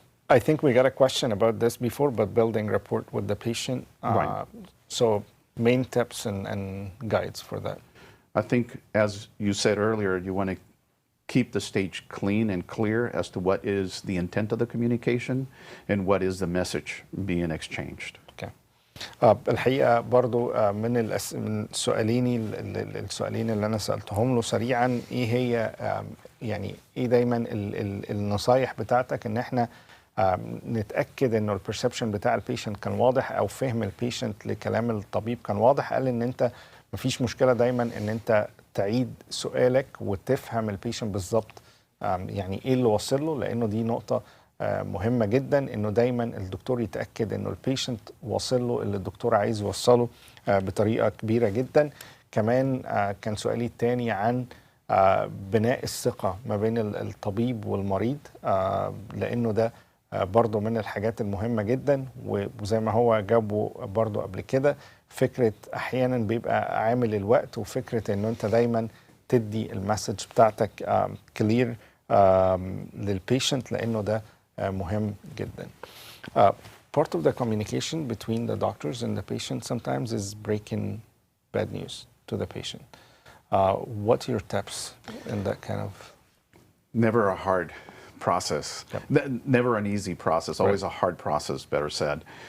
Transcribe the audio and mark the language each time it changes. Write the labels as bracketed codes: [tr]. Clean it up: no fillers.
[en] I think we got a question about this before, but building rapport with the patient. Right. So main tips and guides for that. I think, as you said earlier, you want to keep the stage clean and clear as to what is the intent of the communication and what is the message being exchanged. Okay. [ar] الحقيقة برضو من السؤالين اللي أنا سألتهم له سريعا، إيه هي يعني إيه دايما النصايح بتاعتك إن إحنا نتأكد إنه البرسبشن بتاع البيشنت كان واضح أو فهم البيشنت لكلام الطبيب كان واضح. قال إن أنت مفيش مشكله دايما ان انت تعيد سؤالك وتفهم البيشنت بالظبط يعني ايه اللي واصل له، لانه دي نقطه مهمه جدا، انه دايما الدكتور يتاكد انه البيشنت واصل له اللي الدكتور عايز يوصله بطريقه كبيره جدا. كمان كان سؤالي الثاني عن بناء الثقه ما بين الطبيب والمريض، لانه ده برضو من الحاجات المهمة جدا، وزي ما هو جابه برضو قبل كده، فكرة أحيانا بيبقى عامل الوقت، وفكرة أنه أنت دايما تدي المسج بتاعتك كلير للبيشنت، لأنه ده مهم جدا. [en] Part of the communication between the doctors and the patient sometimes is breaking bad news to the patient. What are your tips in that kind of? Never a hard process. Never an easy process, always a hard process, better said.